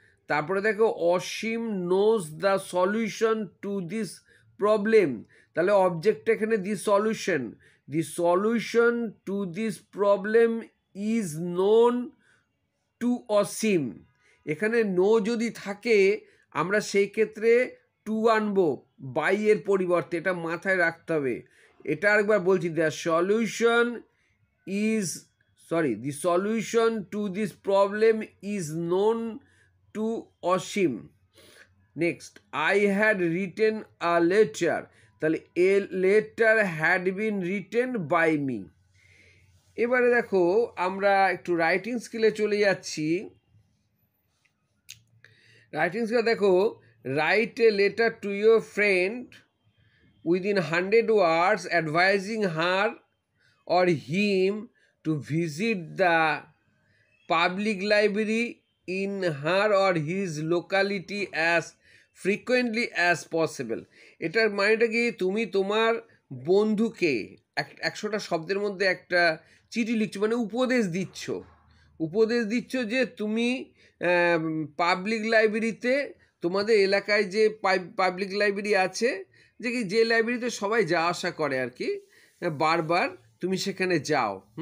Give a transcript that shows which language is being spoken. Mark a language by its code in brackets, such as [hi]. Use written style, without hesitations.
[bn] তারপরে দেখো [en] Ashim knows the solution to this problem, [bn] তাহলে অবজেক্ট এখানে [en] The solution, the solution to this problem is known to Ashim. [bn] এখানে no যদি থাকে আমরা সেই ক্ষেত্রে টু আনবো বাই এর পরিবর্তে, এটা মাথায় রাখতে হবে। এটা আরেকবার বলছি, [en] The solution is the solution to this problem is known to Ashim. Next, I had written a letter, তাহলে a letter had been written by me। [bn] এবারে দেখো আমরা একটু রাইটিং স্কিলে চলে যাচ্ছি। [en] Writing স্কিলে দেখো, write a letter to your friend within 100 words advising her or him to visit the public library in her or his locality as frequently as possible। [bn] এটার মানেটা কি, তুমি তোমার বন্ধুকে 100টা শব্দের মধ্যে একটা চিঠি লিখছো, মানে উপদেশ দিচ্ছ, উপদেশ দিচ্ছ যে তুমি পাবলিক লাইব্রেরিতে, তোমাদের এলাকায় যে পাবলিক লাইব্রেরি আছে, যে লাইব্রেরিতে সবাই যাওয়া আসা করে আর কি, বারবার তুমি সেখানে যাও।